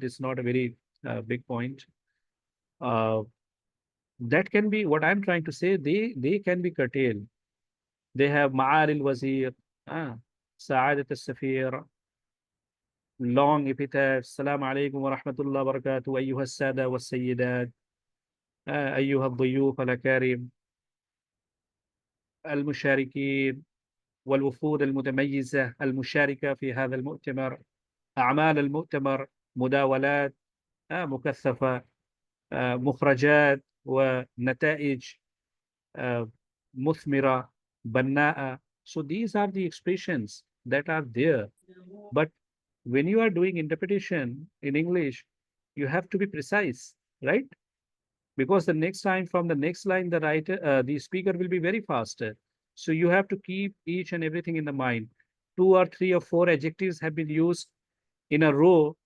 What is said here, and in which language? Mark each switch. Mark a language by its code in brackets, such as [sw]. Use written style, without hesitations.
[en] It's not a very big point. That can be what I'm trying to say. They can be curtailed. They have [ar] Ma'al al-Wazir, Sa'adat al-Safir, [en] long epithets. [ar] Assalamu alaikum wa rahmatullahi wa barakatuh. Ayyuha as-sada wa sayyidat. أيها الضيوف الأكارم المشاركين والوفود المتميزة المشاركة في هذا المؤتمر. أعمال المؤتمر مداولات مكثفة، مخرجات ونتائج مثمرة بناءة. [en] So these are the expressions that are there. But when you are doing interpretation in English, you have to be precise, right? Because the next time from the next line, the speaker will be very faster. So you have to keep each and everything in the mind. 2 or 3 or 4 adjectives have been used in a row.